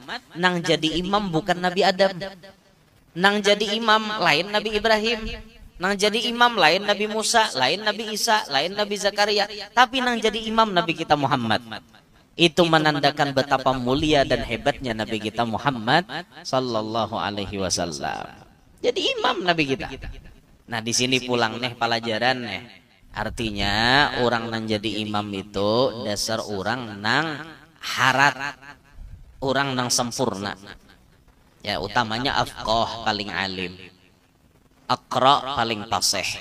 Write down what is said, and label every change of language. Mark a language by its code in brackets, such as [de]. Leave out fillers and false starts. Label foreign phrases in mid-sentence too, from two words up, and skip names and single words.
[bjn] Nang jadi imam bukan Nabi Adam. Nang jadi imam lain Nabi Ibrahim. Nang jadi imam lain Nabi Musa, lain Nabi Isa, lain Nabi Zakaria. Tapi nang jadi imam Nabi kita Muhammad. [id] Itu menandakan betapa mulia dan hebatnya Nabi kita Muhammad [ar] صلى الله عليه وسلم. [bjn] Jadi imam Nabi kita. Nah di sini pulang nih pelajaran nih. Artinya orang nang jadi imam itu dasar orang nang harat, orang nang sempurna. Ya utamanya afqah paling alim, aqra paling fasih.